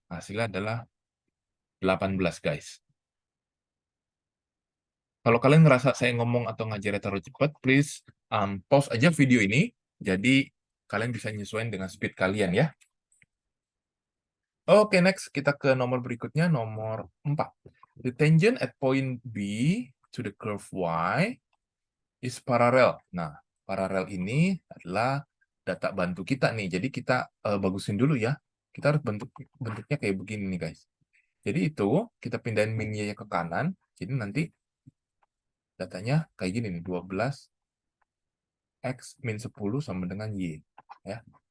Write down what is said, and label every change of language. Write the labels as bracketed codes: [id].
[id] Hasilnya adalah 18, guys. Kalau kalian ngerasa saya ngomong atau ngajarnya terlalu cepat, [en] please pause [id] aja video ini. Jadi kalian bisa nyesuaiin dengan speed kalian ya. Oke, next kita ke nomor berikutnya, nomor 4. [en] The tangent at point B to the curve Y is parallel. [id] Nah, paralel ini adalah data bantu kita nih. Jadi kita bagusin dulu ya. Kita harus bentuknya kayak begini nih, guys. Jadi itu kita pindahin min y ke kanan. Jadi nanti datanya kayak gini nih, 12 X min 10 sama dengan Y. Ya.